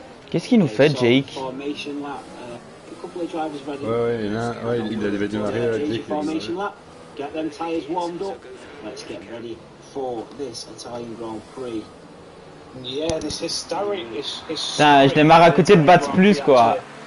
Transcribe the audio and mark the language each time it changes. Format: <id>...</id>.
<fr>Qu'est-ce qu'il nous fait, Jake? Ouais, il avait démarré Jake.</fr> <en>Get them tyres warmed up. Let's get ready for this Italian Grand Prix. Yeah, this historic.</en> <fr>Putain, je démarre à côté de Bats Plus, quoi.</fr>